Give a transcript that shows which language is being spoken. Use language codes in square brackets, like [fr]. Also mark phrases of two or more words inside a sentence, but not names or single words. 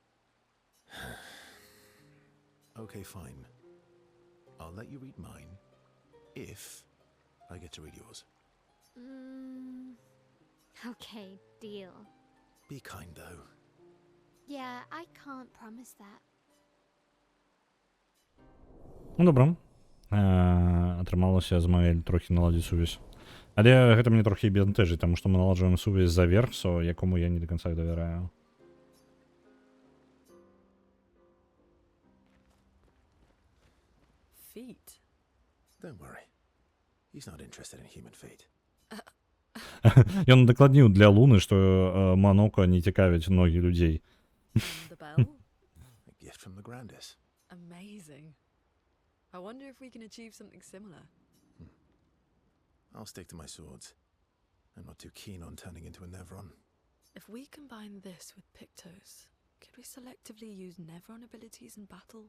[en] Okay, fine. I'll let you read mine if I get to read yours. Okay, deal. Be kind, though. Yeah, I can't promise that. [be] Ну, добре. Атрымалася Азмаэль трохі наладзіць сувязь. Але гэта мне трохі бянтэжыць, таму што мы наладжваем сувязь за Верксо, якому я [ru] не до конца [be] давяраю. [en] Feet? Don't worry. He's not interested in human feet. [be] Ён дакладніў для Луны, што Моноко не цікавяць ногі людзей. [en] And the bell? A gift from the Grandis. Amazing. I wonder if we can achieve something similar. I'll stick to my swords. I'm not too keen on turning into a Nevron. If we combine this with Pictos, could we selectively use Nevron abilities in battle?